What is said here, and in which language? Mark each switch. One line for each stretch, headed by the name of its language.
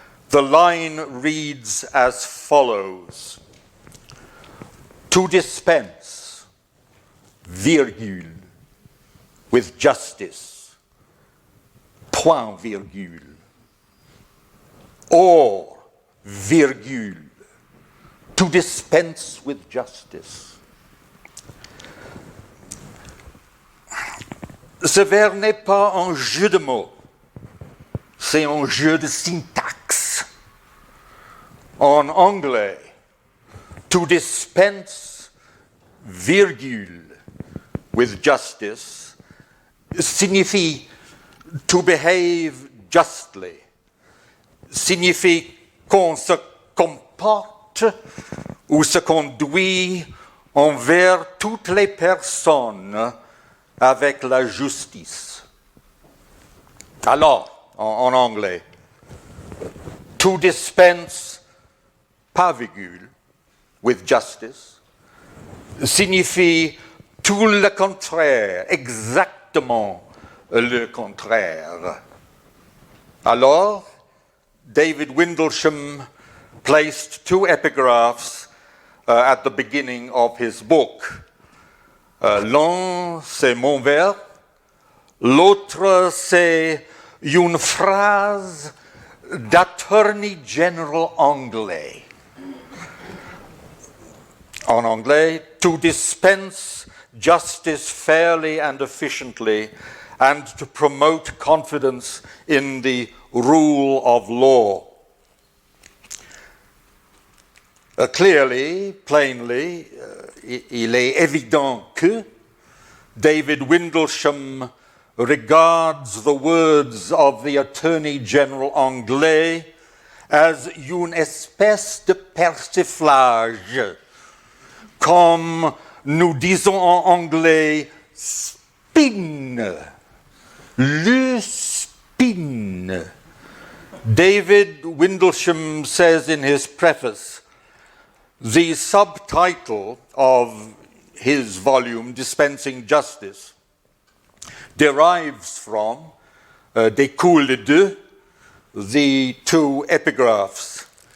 English: The line reads as follows: to dispense, virgule, with justice,
French: point virgule,
English: or virgule, to dispense with justice.
French: Ce vers n'est pas un jeu de mots, c'est un jeu de syntaxe. En anglais,
English: to dispense,
French: virgule,
English: with justice
French: signifie
English: to behave justly,
French: signifie qu'on se comporte ou se conduit envers toutes les personnes avec la justice. Alors, en anglais,
English: to dispense,
French: pas virgule,
English: with justice,
French: signifie tout le contraire, exactement le contraire. Alors,
English: David Windlesham placed two epigraphs at the beginning of his book.
French: L'un, c'est mon vers, l'autre, c'est une phrase d'Attorney General anglais. En anglais,
English: to dispense justice fairly and efficiently and to promote confidence in the rule of law. Clearly, plainly,
French: il est évident que David Windlesham
English: regards the words of the Attorney General
French: anglais as une espèce de persiflage, comme nous disons en anglais, spin, le spin.
English: David Windlesham says in his preface, the subtitle of his volume, Dispensing Justice, derives from,
French: découle de,
English: the two epigraphs.